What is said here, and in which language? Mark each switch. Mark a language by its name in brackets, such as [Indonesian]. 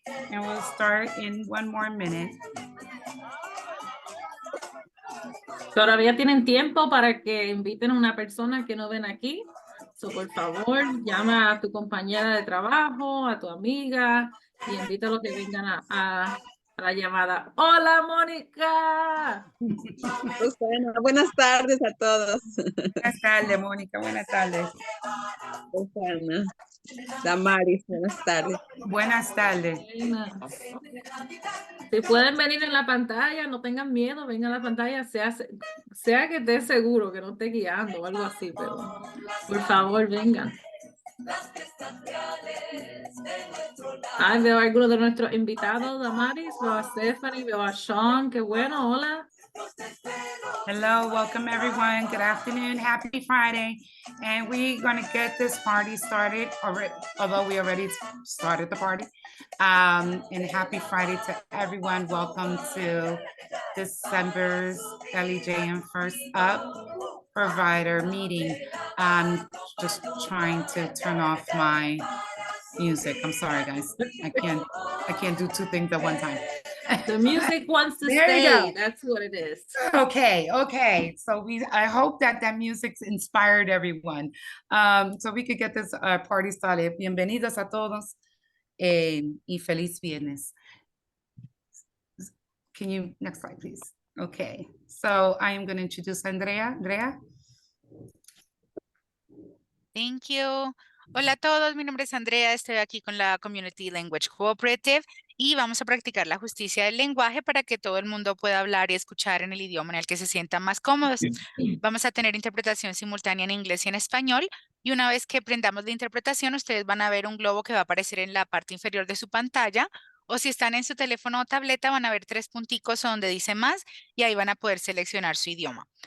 [English] And we'll start in one more minute. [Spanish] Todavía tienen tiempo para que inviten a una persona que no ven aquí. So, por favor, llama a tu compañera de trabajo, a tu amiga y invítalo que vengan a la llamada. ¡Hola, Mónica! Susana, buenas tardes a todos. Buenas tardes, Mónica. Buenas tardes. Susana, Damaris, buenas tardes. Buenas tardes. Si pueden venir en la pantalla, no tengan miedo, vengan a la pantalla, sea que esté seguro, que no esté guiando o algo así, pero por favor, vengan. Veo a algunos de nuestros invitados, Damaris, veo a Stephanie, veo a Sean, qué bueno, hola. [English] Hello, welcome everyone. Good afternoon, happy Friday. And we're gonna get this party started, although we already started the party. And happy Friday to everyone. Welcome to December's LEJ and First Up provider meeting. I'm just trying to turn off my music. I'm sorry, guys. I can't do two things at one time. The music wants to There you stay. go. That's what it is. Okay. So I hope that music's inspired everyone. So we could get this party started. [Spanish] Bienvenidos a todos y feliz viernes. [English] Can you, next slide, please? Okay. So I am going to introduce Andrea. Andrea. Thank you. [Spanish] Hola a todos, mi nombre es Andrea, estoy aquí con la Community Language Cooperative y vamos a practicar la justicia del lenguaje para que todo el mundo pueda hablar y escuchar en el idioma en el que se sientan más cómodos. Vamos a tener interpretación simultánea en inglés y en español y una vez que prendamos la interpretación, ustedes van a ver un globo que va a aparecer en la parte inferior de su pantalla o si están en su teléfono o tableta van a ver 3 punticos donde dice más y ahí van a poder seleccionar su idioma.